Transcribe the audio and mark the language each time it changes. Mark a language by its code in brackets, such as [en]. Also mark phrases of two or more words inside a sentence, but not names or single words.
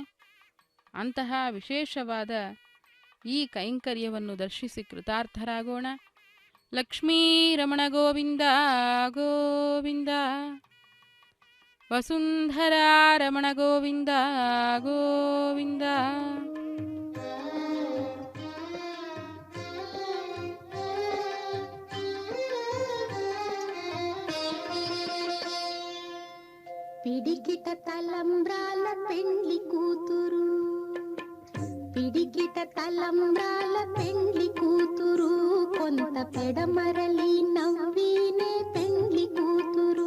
[kn] ಅಂತಹ ವಿಶೇಷವಾದ ಈ ಕೈಂಕರ್ಯವನ್ನು ದರ್ಶಿಸಿ ಕೃತಾರ್ಥರಾಗೋಣ. ಲಕ್ಷ್ಮೀ ರಮಣ ಗೋವಿಂದ ಗೋವಿಂದ, ವಸುಂಧರಾ ರಮಣ ಗೋವಿಂದ ಗೋವಿಂದ. [te] పిడికిట తలంబ్రాల పెండ్లి కూతురు, పిడికిట తలంబ్రాల పెండ్లి కూతురు, కొంత పెడమరలి నవ్వినే పెండ్లి కూతురు.